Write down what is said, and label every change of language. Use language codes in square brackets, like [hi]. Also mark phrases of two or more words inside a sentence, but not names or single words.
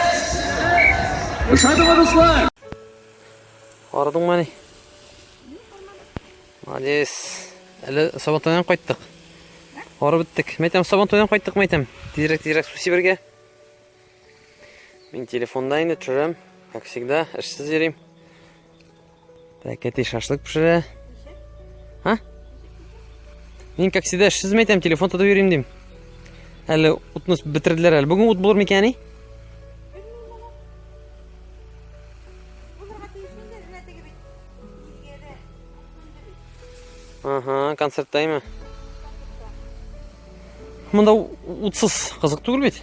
[tt] Ышадымы дуслар? Арадың мани. Молодец. Әле Сабантуйдан кайттык. Арып биттек. Мәйтәм Сабантуйдан кайттык мәйтәм. Тизрәк су сибергә. Мин телефонда инде төшерәм. [ru] Как всегда, [tt] эшсез йөрим. Пәкәти шашлык пешерә. Ha? Мин [ru] как всегда [tt] эшсез мәйтәм, телефон тотып йөрим дим. Әле утны бетерделәр әле. Бүген ут булыр микәни? Ага, концерттаймы? Монда утсыз кызык түгел бит.